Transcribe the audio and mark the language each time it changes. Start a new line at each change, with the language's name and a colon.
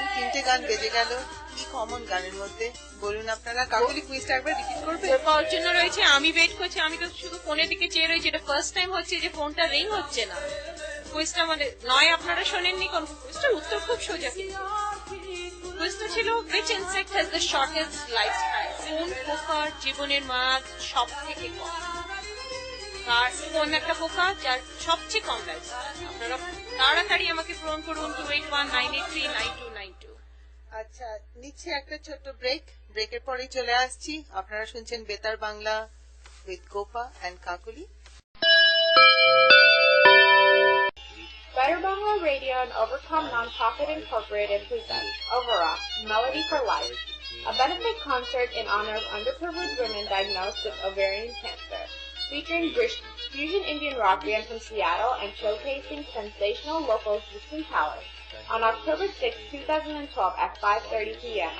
Bangla: তিনটে গান বেজে গেল, কি কমন গানের মধ্যে বলুন আপনারা। কাকুলি কুইজটা একবার রিপিট করবে? পাওয়ার জন্য রয়েছে, আমি ওয়েট করছি। আমি তো শুধু ফোনের দিকে চেয়ে রয়েছি। এটা ফার্স্ট টাইম হচ্ছে যে ফোনটা রিং হচ্ছে না। কুইজটা মানে নয় আপনারা শোনেননি কোন কুইজটার উত্তর খুব সোজা। কুইজটা ছিল
English: which insect has the shortest lifespan?
Bangla: কোন পোকার জীবনের মেয়াদ সব থেকে কম? আর কোন একটা পোকা যার সবচেয়ে কম লাইফ? আপনারা তাড়াতাড়ি আমাকে ফোন করুন 2819839292। আচ্ছা, নিচ্ছে একটা ছোট্ট ব্রেক। ব্রেকের পরেই চলে আসছি। আপনারা শুনছেন বেতার Bangla with Gopa and Kakuli.
English: Better Bangla Radio and Overcome Nonprofit Incorporated presents Overrock, Melody for Life, a benefit concert in honor of underprivileged women diagnosed with ovarian cancer, featuring British fusion Indian rock band from Seattle and showcasing sensational local existing talent on October 6, 2012 at 5:30 p.m.